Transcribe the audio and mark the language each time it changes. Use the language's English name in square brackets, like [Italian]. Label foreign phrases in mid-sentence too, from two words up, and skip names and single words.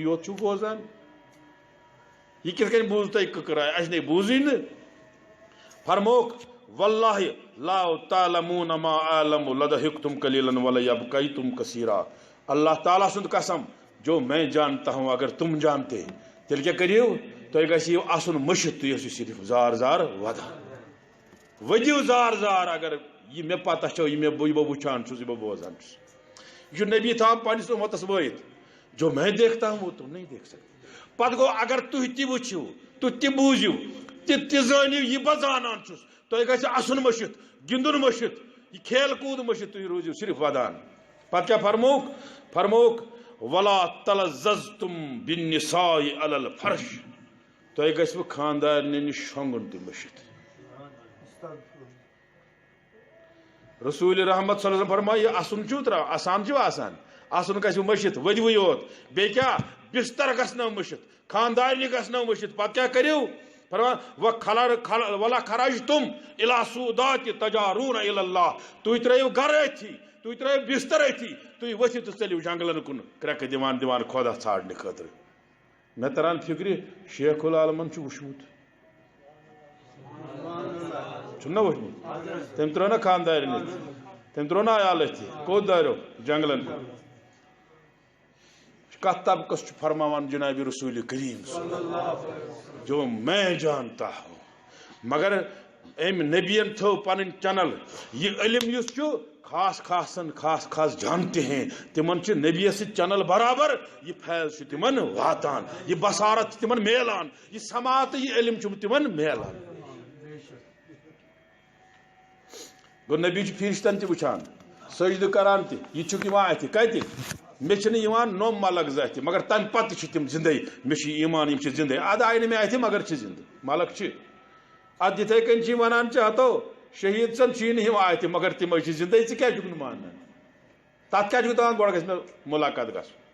[Kashmiri] یوت چھُو بوزان یہ کِتھ کٔنۍ بوٗز تۄہہِ کٕکراے اَسہِ نے بوٗزٕے نہٕ فرموکھ [Arabic] واللہ لا تعلمون ما اعلم لضحکتم قلیلا ولابکیتم کثیرا [Kashmiri] اللہ تعالیٰ سُنٛد قسم [Urdu] جو میں جانتا ہوں اگر تم جانتے [Kashmiri] تیٚلہِ کیٛاہ کٔرِو تُہۍ گژھِو آسُن مٔشِتھ تُہۍ ٲسِو صرف زار زار ودان ؤدِو زار زار اگر یہ مےٚ پتہ چھو یہ بہٕ وٕچھان چھُس یہ بہٕ بوزان چھُس یہ چھُ نبی تھاوان پننِس اُمتس وٲیِتھ [Urdu] جو میں دیکھتا ہوں وہ تم نہیں دیکھ سکتے [Kashmiri] پتہٕ گوٚو اگر تُہۍ تہِ وٕچھِو تُہۍ تہِ بوٗزِو تہِ زٲنِو یہِ بہٕ زانان چھُس تۄہہِ گژھِ آسُن مٔشِتھ گِنٛدُن مٔشِتھ یہِ کھیل کوٗد مٔشِتھ تُہۍ روٗزِو صرف ودان پتہٕ کیٛاہ فرموکھ [Arabic] ولا تلززتم بالنساء علی الفرش [Kashmiri] تۄہہِ گژھِوٕ خاندارنہِ نِش شۄنٛگُن تہِ مٔشِتھ رسول رحمت [Arabic] صلی اللہ علیہ وسلم [Kashmiri] فرمایہِ یہِ اَسُن چھُو ترٛاوان آسان چھُ آسان اَسُن گژھِوٕ مٔشِتھ ؤدۍوٕے یوت بیٚیہِ کیٛاہ بستر گژھنو مٔشِتھ خاندارنہِ گژھنو مٔشِتھ پتہٕ کیٛاہ کٔرِو فرمان [Arabic] ولا خرجتم الى سودات تجارون الى اللہ [Kashmiri] تُہۍ ترٲیِو گرٕ أتھی تُہۍ ترٲیِو بستر أتھی تُہۍ ؤتھِو تہٕ ژٔلِو جنگلن کُن کرٛٮ۪کہٕ دِوان خۄدا ژھانڈنہٕ خٲطرٕ مےٚ تران فِکرِ شیخ العالمن چھُ وٕچھمُت چھُم نا وٕچھمُت تٔمۍ ترٛٲو نا خاندارنہِ تٔمۍ ترٛوو نا عیال أتھی کوٚت دٲریو جنگلن کُن کتھ طبقس چھُ فرماوان جناب رسول کریم [Urdu] جو میں جانتا ہوں [Kashmiri] مگر أمۍ نبیَن تھٲو پنٕنۍ چنل یہِ علم یُس چھُ [Urdu] خاص خاص جانتے ہیں [Kashmiri] تمن چھِ نبیَس سۭتۍ چنل برابر یہِ فیض چھُ تمن واتان یہِ بصارت چھِ تمن میلان یہِ سماعت تہٕ یہِ علم چھُ تمن میلان گوٚو نبی چھُ فرشتن تہِ وٕچھان سجدٕ کران تہِ یہِ چھُکھ یِوان اَتھِ کتہِ مےٚ چھِنہٕ یِوان نوٚم ملک زٕ اَتھِ مگر تمہِ پتہٕ تہِ چھِ تِم زندے مےٚ چھُ ایمان یِم چھِ زندے ادٕ آیہِ نہٕ مےٚ اَتھِ مگر چھِ زندٕ ملک چھِ ادٕ یِتھے کٔنۍ چھِ یِم ونان چاہتو شہیٖد سن چھُیی نہٕ یِوان اَتھِ مگر تِمے چھِ زندے ژٕ کیٛازِ چھُکھ نہٕ مانان تتھ کیٛاہ چھُکھ دپان گۄڈٕ گژھِ مےٚ مُلاقات گژھُن